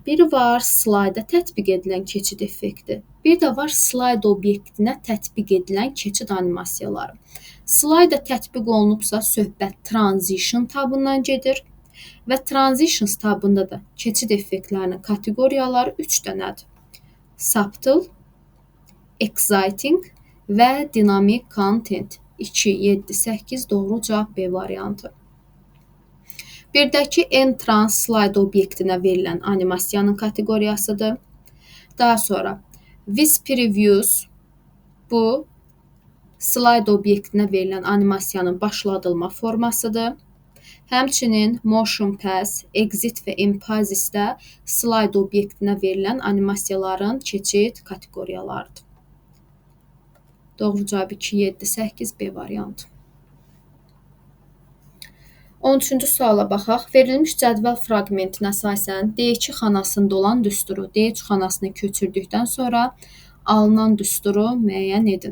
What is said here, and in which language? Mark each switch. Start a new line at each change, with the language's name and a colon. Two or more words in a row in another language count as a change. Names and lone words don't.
Azerbaijani: Biri var, slayda tətbiq edilən keçid effekti. Bir də var, slayd obyektinə tətbiq edilən keçid animasiyaları. Slayda tətbiq olunubsa, söhbət transition tabından gedir və transitions tabında da keçid effektlərinin kateqoriyaları 3 dənədir.
English: Subtle, exciting və dynamic content.
Azerbaijani: 2, 7, 8 doğru cavab B variantı. Birdəki
English: entrance slide
Azerbaijani: obyektinə verilən animasiyanın kateqoriyasıdır. Daha sonra
English: Vis previews
Azerbaijani: bu slide obyektinə verilən animasiyanın başladılma formasıdır. Həmçinin
English: motion pass, exit
Azerbaijani: və emphasis də slide obyektinə verilən animasiyaların keçid kateqoriyalarıdır. Doğru cavab 2, 7, 8 B variantı. 13-cü suala baxaq. Verilmiş cədvəl fraqmentinə əsasən D2 xanasında olan düsturu D3 xanasına köçürdükdən sonra alınan düsturu müəyyən edin.